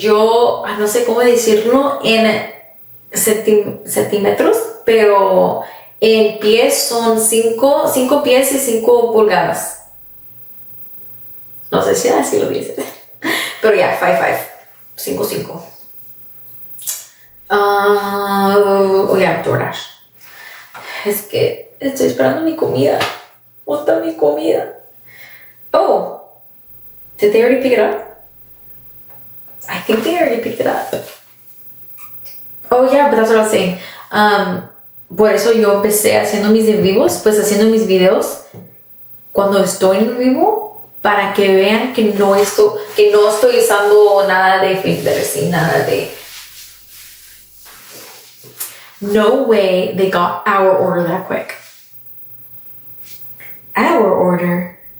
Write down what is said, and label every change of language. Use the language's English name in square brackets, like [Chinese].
[Spanish] Yo no sé cómo decirlo en centímetros, pero en pies son 5 pies y 5 pulgadas. No sé si así lo dice. Pero yeah, 5'5". 5'5". [English] Oh yeah, DoorDash. [Spanish] Es que estoy esperando mi comida. ¿Dónde está mi comida? [English] Oh, did they already pick it up? I think they already picked it up. Oh yeah, but that's what I was saying. [Spanish] Por eso yo empecé haciendo mis en vivos, pues haciendo mis videos cuando estoy en vivo para que vean que no estoy usando nada de filters y nada de. [English] No way they got our order that quick. Our order.